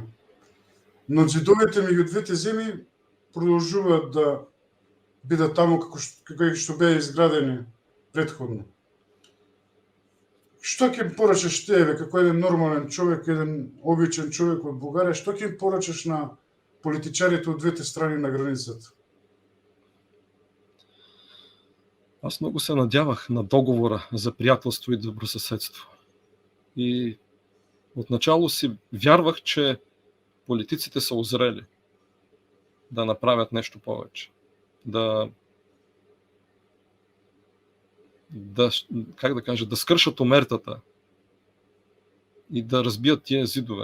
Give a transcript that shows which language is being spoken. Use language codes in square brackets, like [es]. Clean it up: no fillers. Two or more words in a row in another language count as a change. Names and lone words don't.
[mk] Но ѕидовите меѓу двете земји продолжуваат да бидат таму како што беа изградени претходно. Што ќе им порачаш тебе како еден нормален човек, еден обичен човек од Бугарија, што ќе им порачаш на политичарите од двете страни на границата? [bg] Аз много се надявах на договора за приятелство и добросъседство. И отначало си вярвах, че политиците са озрели да направят нещо повече. Да скършат омертата и да разбият тия зидове.